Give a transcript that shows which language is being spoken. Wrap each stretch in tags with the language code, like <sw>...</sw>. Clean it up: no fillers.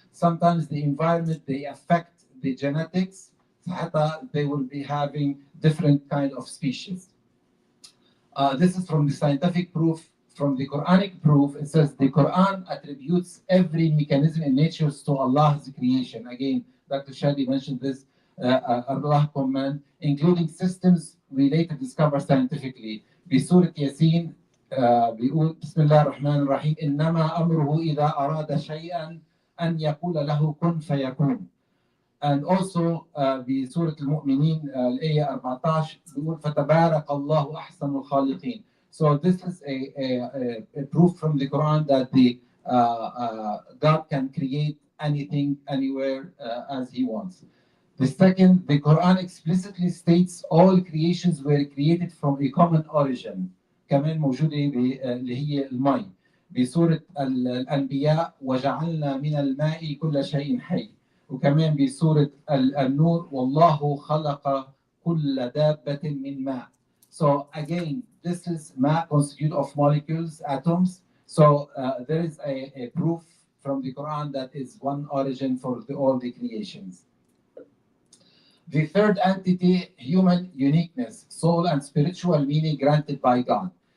<en>Sometimes the environment they affect the genetics, they will be having different kind of species. This is from the scientific proof from the Quranic proof, it says the Quran attributes every mechanism in nature to Allah's creation. Again, Dr. Shadi mentioned this, Allah command, including systems related discovered scientifically.</en> <ar>بسورة ياسين بيقول بسم الله الرحمن الرحيم إنما أمره إذا أراد شيئا أن يقول له كن فيكون.</ar> <en>And also</en> <ar>بسورة المؤمنين الآية 14 بيقول فتبارك الله أحسن الخالقين.</ar> <en>So this is a proof from the Quran that the God can create anything, anywhere, as He wants. The second, the Quran explicitly states all creations were created from a common origin.</en> <ar>كمان موجودة اللي هي الماء بسورة الأنبياء وجعلنا من الماء كل شيء حي. وكمان بسورة النور والله خلق كل دابة من ماء.</ar> <en>So again, this is ma constitute of molecules, atoms. So there is a proof from the Quran that is one origin for all the creations. The third entity, human uniqueness, soul and spiritual meaning granted by God.</en>